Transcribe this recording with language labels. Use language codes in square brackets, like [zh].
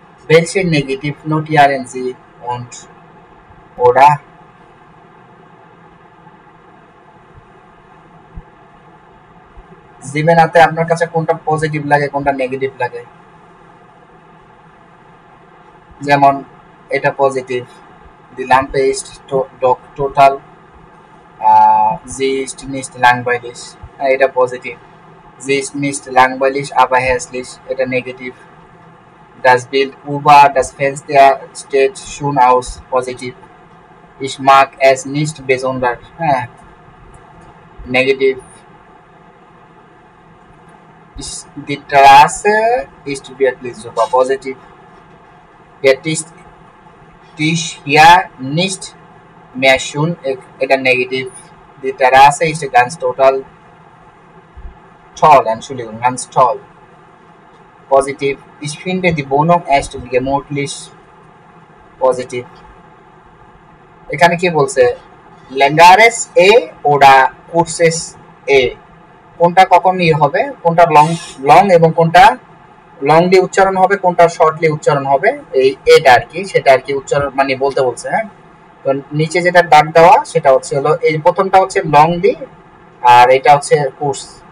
[de] welche negativ notieren Sie und oder [bn] জীবনাতে আপনার কাছে কোনটা পজিটিভ লাগে কোনটা নেগেটিভ লাগে? যেমন এটা positive, [de] die Lampe ist doch total, sie ist nicht langweilig, [bn] এটা positive, [de] sie ist nicht langweilig aber hässlich, [bn] এটা negative, [de] das Bild über das Fenster steht schön aus, positiv, ich mag es nicht besonders, negativ, die Terrasse ist wirklich super, positiv, der Tisch hier nicht mehr schön, এটা negativ, die Terrasse ist ganz total toll, Entschuldigung, ganz toll, positiv, ich finde die Wohnung echt gemütlich, positiv. [bn] এখানে কি বলছে ল্যাঙ্গারেস এ ওরা courses এ, কোনটা কখন ইয়ে হবে, কোনটা লং লং এবং কোনটা লং দিয়ে উচ্চারণ হবে, কোনটা শর্টলি উচ্চারণ হবে, এই এটা আর কি, সেটা আর কি উচ্চারণ মানে বলতে বলছে। হ্যাঁ, তো নিচে যেটা দাগ দেওয়া সেটা হচ্ছে হলো এই প্রথমটা হচ্ছে লং দি আর এটা হচ্ছে কোর্স।